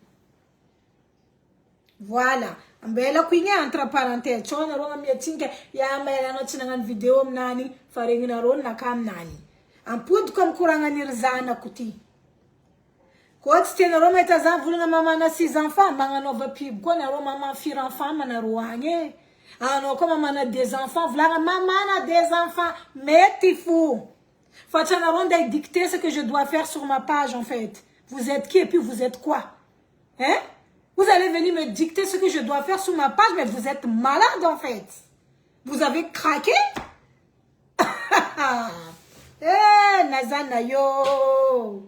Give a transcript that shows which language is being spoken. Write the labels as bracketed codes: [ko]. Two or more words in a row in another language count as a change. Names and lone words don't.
[mg] voilà ambelako igny entre parenthèse tsao nareo amiatsinka anao tsy nagnano video aminany fa regninareo naka aminany ampodiko amy koragnaniry zanako ty koa tsy tianareo mahita za volagna mamana 6 enfants magnanaova pibo koa nareo mamana 4 enfants manareo agny anao koa mamana 2 enfants volagna mamana 2 enfants mety fou fa tsy anareo andeha [fr] dicter ce que je dois faire sur ma page en fait vous êtes qui et puis vous êtes quoi vous allez venir me dicter ce que je dois faire sur ma page, mais vous êtes malade en fait. Vous avez craqué? [mg] Nazana yo.